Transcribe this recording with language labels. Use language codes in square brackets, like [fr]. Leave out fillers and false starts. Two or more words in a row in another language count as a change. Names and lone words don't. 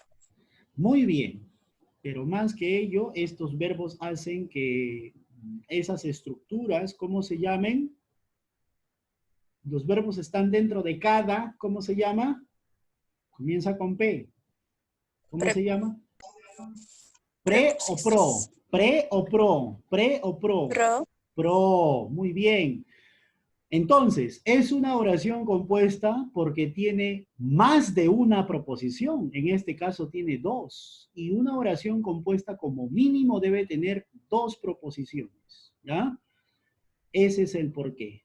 [es] Muy bien, pero más que ello, estos verbos hacen que esas estructuras, ¿cómo se llamen? Los verbos están dentro de cada, ¿cómo se llama? Comienza con P. ¿Cómo se llama? ¿Pre o pro? ¿Pre o pro? ¿Pre o pro? Pro. Pro, muy bien. Entonces, es una oración compuesta porque tiene más de una proposición. En este caso tiene 2. Y una oración compuesta como mínimo debe tener 2 proposiciones. ¿Ya? Ese es el porqué.